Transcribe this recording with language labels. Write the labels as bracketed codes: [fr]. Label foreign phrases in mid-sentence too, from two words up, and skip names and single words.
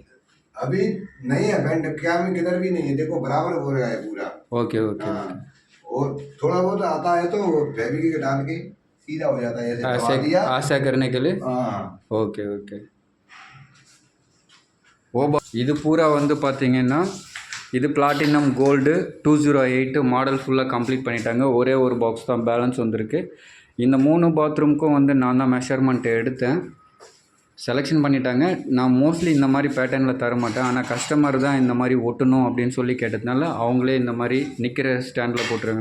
[hi] अभी नहीं है बेंड, क्या में किधर भी नहीं है, देखो बराबर हो रहा है पूरा। [en] Okay okay, [hi] और थोड़ा बहुत आता है तो फैब्रिक डाल के सीधा हो जाता है, ऐसा करने के लिए। [en] okay okay, [ta] वो இது பூரா வந்து பார்த்தீங்கன்னா இது [en] platinum gold [ta] 208 மாடல் ஃபுல்லாக கம்ப்ளீட் பண்ணிட்டாங்க. ஒரே ஒரு பாக்ஸ் தான் பேலன்ஸ் வந்திருக்கு. இந்த 3 பாத்ரூமுக்கும் வந்து நான் தான் மெஷர்மெண்ட் எடுத்தேன், செலெக்ஷன் பண்ணிட்டாங்க. நான் மோஸ்ட்லி இந்த மாதிரி பேட்டர்னில் தர மாட்டேன், ஆனால் கஸ்டமர் தான் இந்த மாதிரி ஒட்டணும் அப்படின்னு சொல்லி கேட்டதுனால அவங்களே இந்த மாதிரி நிற்கிற ஸ்டாண்டில் போட்டுருவாங்க.